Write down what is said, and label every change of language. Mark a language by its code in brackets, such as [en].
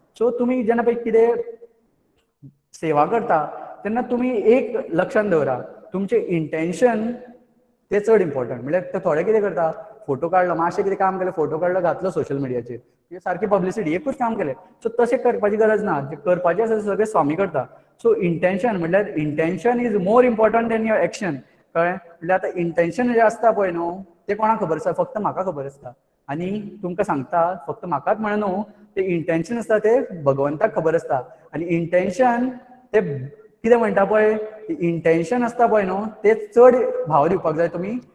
[kok] सो तुमी जेन्ना पळय कितें सेवा करता तेन्ना तुमी एक लक्षांत दवरा, तुमचें इंटेंशन तें चड इम्पॉर्टंट. म्हणल्यार ते थोडे कितें करता फोटो काडलो, मातशें कितें काम केलें, फोटो काडलो घातलो सोशल मिडियाचेर, हे सारकी पब्लिसिटी एकूच काम केलें. सो तशें करपाची गरज ना, जें करपाचें आसा तें सगळें स्वामी करता. [en] so intention [kok] म्हणल्यार [en] intention is more important than your action, [kok] कळ्ळें. म्हणल्यार आतां इंटेंशन जें आसता पळय न्हू तें कोणाक खबर आसता, फक्त म्हाका खबर आसता. आनी तुमकां सांगता फक्त म्हाकाच म्हणून न्हू, तें इंटेंशन आसता तें भगवंताक खबर आसता. आनी इंटेंशन तें कितें म्हणटा पळय इंटेंशन आसता पळय न्हू तें चड भाव दिवपाक जाय तुमी.